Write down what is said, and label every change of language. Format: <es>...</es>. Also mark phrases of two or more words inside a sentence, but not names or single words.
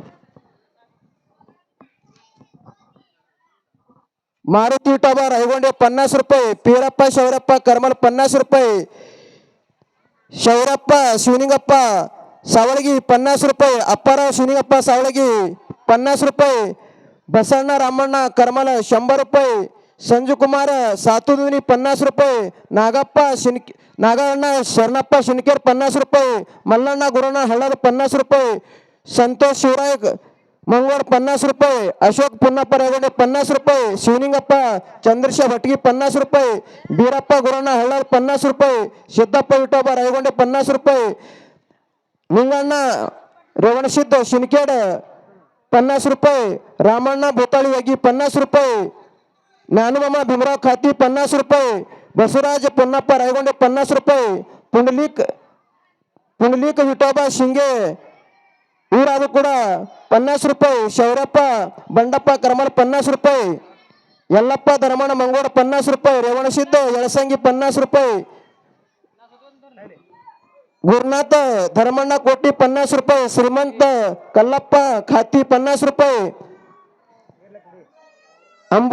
<kn>ಮಾರುತಿ ಟಬಾರ್ ಐಗೊಂಡೆ 50 ರೂಪಾಯಿ, ಪೀರಪ್ಪ ಶೌರಪ್ಪ ಕರ್ಮಲ್ 50 ರೂಪಾಯಿ, ಶೌರಪ್ಪ ಶಿವನಿಂಗಪ್ಪ ಸಾವಳಗಿ 50 ರೂಪಾಯಿ, ಅಪ್ಪಾರಾವ್ ಶಿವನಿಂಗಪ್ಪ ಸಾವಳಗಿ 50 ರೂಪಾಯಿ, ಬಸಣ್ಣ ರಾಮಣ್ಣ ಕರ್ಮಲ 100 ರೂಪಾಯಿ, ಸಂಜುಕುಮಾರ ಸಾತುದುನಿ 50 ರೂಪಾಯಿ, ನಾಗಣ್ಣ ಶರಣಪ್ಪ ಶಿನ್ಕೇರ್ 50 ರೂಪಾಯಿ, ಮಲ್ಲಣ್ಣ ಗುರಣ್ಣ</kn> <mr>ಹಳ್ಳದ 50 ರೂಪಾಯಿ, ಸಂತೋಷ್ ಶಿವರಾಯ್ मंगळ 50 रुपये, अशोक पुन्नप्पा रायगोंडे 50 रुपये, शिवलिंगप्पा चंद्रशा भटगी 50 रुपये, बीरप्पा गुरण्णा हळद 50 रुपये, सिद्धप्पा विठोबा रायगोंडे 50 रुपये, निंगण्णा रेवणसिद्ध शिनखेड 50 रुपये, रामण्णा भोताळी वागी 50 रुपये, ज्ञानमामा भीमराव खाती 50 रुपये, बसवराज पुन्नप्पा रायगोंडे 50 रुपये,</mr> <kn>पुंडलिक विठोबा शिंगे ಊರಾದ್ರು ಕೂಡ 50 ರೂಪಾಯಿ, ಶೌರಪ್ಪ ಬಂಡಪ್ಪ ಕರ್ಮಲ್ 50 ರೂಪಾಯಿ, ಯಲ್ಲಪ್ಪ ಧರ್ಮಣ್ಣ ಮಂಗೋಡ 50 ರೂಪಾಯಿ, ರೇವಣಸಿದ್ಧ ಯಳಸಂಗಿ 50 ರೂಪಾಯಿ, ಗುರುನಾಥ ಧರ್ಮಣ್ಣ ಕೋಟಿ 50 ರೂಪಾಯಿ, ಶ್ರೀಮಂತ ಕಲ್ಲಪ್ಪ ಖಾತಿ 50 ರೂಪಾಯಿ, ಅಂಬು</kn>